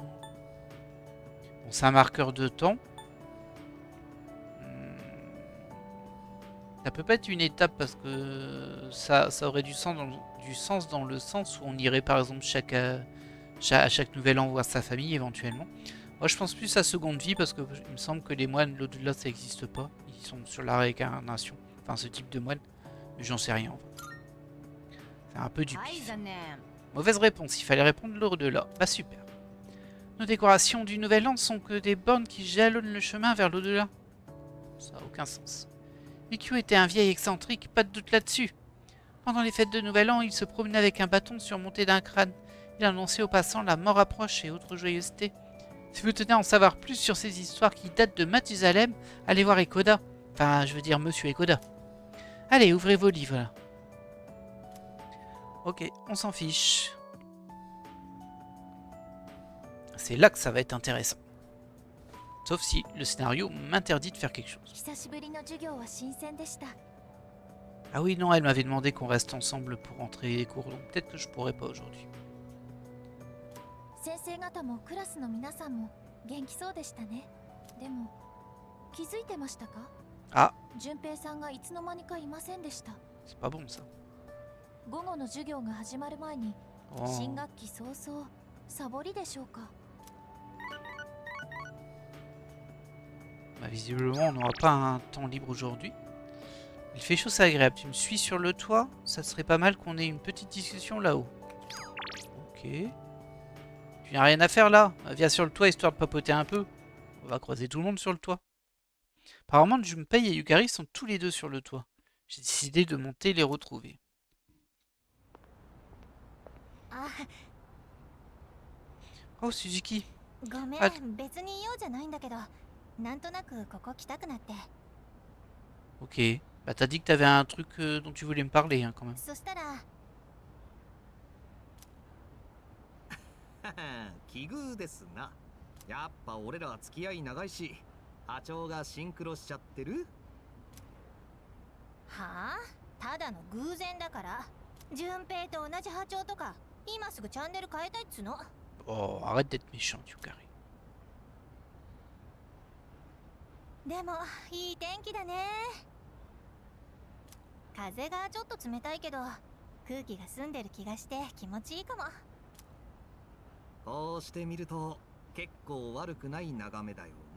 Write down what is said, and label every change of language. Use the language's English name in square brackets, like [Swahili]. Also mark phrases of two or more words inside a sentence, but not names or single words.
[French] Bon, c'est un marqueur de temps. Ça peut pas être une étape parce que ça aurait du sens dans le sens où on irait par exemple à chaque nouvel an voir sa famille éventuellement. Moi je pense plus à seconde vie parce que il me semble que les moines l'au-delà ça n'existe pas. Ils sont sur la réincarnation. Enfin ce type de moine. Mais j'en sais rien en fait. C'est un peu du [Japanese] はい、 [French] pif. [Japanese] 残念。 [French] Mauvaise réponse, il fallait répondre l'au-delà. Bah super. Nos décorations du nouvel an sont que des bornes qui jalonnent le chemin vers l'au-delà. Ça n'a aucun sens. Mickey était un vieil excentrique, pas de doute là-dessus. Pendant les fêtes de Nouvel An, il se promenait avec un bâton surmonté d'un crâne. Il annonçait aux passants la mort approche et autres joyeusetés. Si vous tenez à en savoir plus sur ces histoires qui datent de Mathusalem, allez voir Ekoda. Enfin, je veux dire Monsieur Ekoda. Allez, ouvrez vos livres là. Ok, on s'en fiche. C'est là que ça va être intéressant. Sauf si le scénario m'interdit de faire quelque chose. [Japanese] 久しぶりの授業は新鮮でした。 [French] Ah oui, non, elle m'avait demandé qu'on reste ensemble pour rentrer les cours, donc peut-être que je pourrais pas aujourd'hui. [Japanese] 先生方もクラスの皆さんも元気そうでしたね。でも気づいてましたか？あ、順平さんがいつの間にかいませんでした。 [French] c'est pas bon ça. [Japanese] 午後の授業が始まる前に Oh. 新学期早々サボりでしょうか？ [French] Bah, visiblement, on n'aura pas un temps libre aujourd'hui. Il fait chaud, c'est agréable. Tu me suis sur le toit? Ça serait pas mal qu'on ait une petite discussion là-haut. Ok. Tu n'as rien à faire là? Viens sur le toit histoire de papoter un peu. On va croiser tout le monde sur le toit. Apparemment, Junpei et Yukari sont tous les deux sur le toit. J'ai décidé de monter et les retrouver. あ、 Oh, Suzuki. [Japanese] ごめん、あ別に用じゃないんだけど、なんとなくここ来たくなって。 [French] Ok. Bah, t'as dit que t'avais un truc dont tu voulais me parler, hein, quand même. [Japanese] そしたら、奇遇ですな。やっぱ俺らは付き合い長いし、波長がシンクロしちゃってる。はあ？ただの偶然だから。順平と同じ波長とか、今すぐチャンネル変えたいっつの。 [French] Oh, arrête d'être méchant, Yukari. [Japanese] でもいい天気だね。風がちょっと冷たいけど、空気が澄んでる気がして気持ちいいかも。こうして見ると結構悪くない眺めだよな。